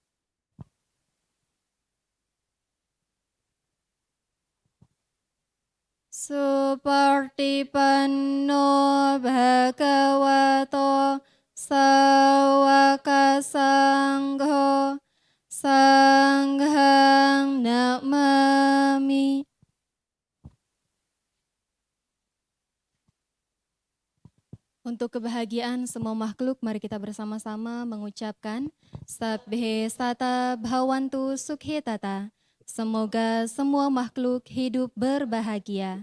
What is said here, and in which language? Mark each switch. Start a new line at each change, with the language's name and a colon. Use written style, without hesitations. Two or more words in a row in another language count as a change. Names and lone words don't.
Pali: Supartipanno Bhagavato Sawaka Sangho Sanghang Namami.
Indonesian: Untuk kebahagiaan semua makhluk, mari kita bersama-sama mengucapkan
Pali: Sabbhe Sata Bhavantu Sukhitata.
Indonesian: Semoga semua makhluk hidup berbahagia.